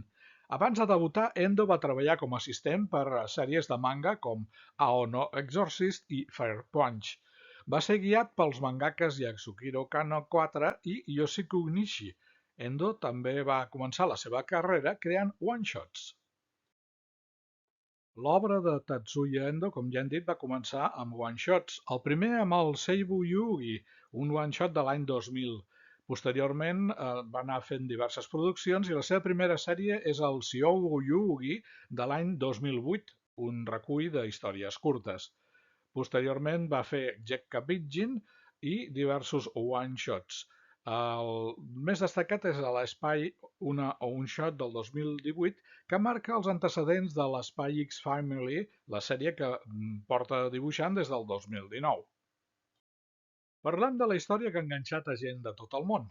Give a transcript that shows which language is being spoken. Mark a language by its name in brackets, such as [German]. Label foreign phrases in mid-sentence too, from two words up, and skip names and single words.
[Catalan] Abans de debutar, Endo va treballar com a assistent per a sèries de manga com Ao Exorcist i Fire Punch. Va ser guiat pels mangakes Yasukiro Kano 4 i Yoshiko Nishi. Endo també va començar la seva carrera creant one-shots. L'obra de Tatsuya Endo, com ja hem dit, va començar amb one-shots. El primer amb el Seibu Yugi, un one-shot de l'any 2000. Posteriorment va anar fent diverses produccions i la seva primera sèrie és el Syoubu Yugi de l'any 2008, un recull de històries curtes. Posteriorment va fer Gekka Bijin i diversos one-shots. El més destacat és l'Spy un shot del 2018 que marca els antecedents de l'Spy X Family, la sèrie que porta dibuixant des del 2019. Parlem de la història que ha enganxat a gent de tot el món.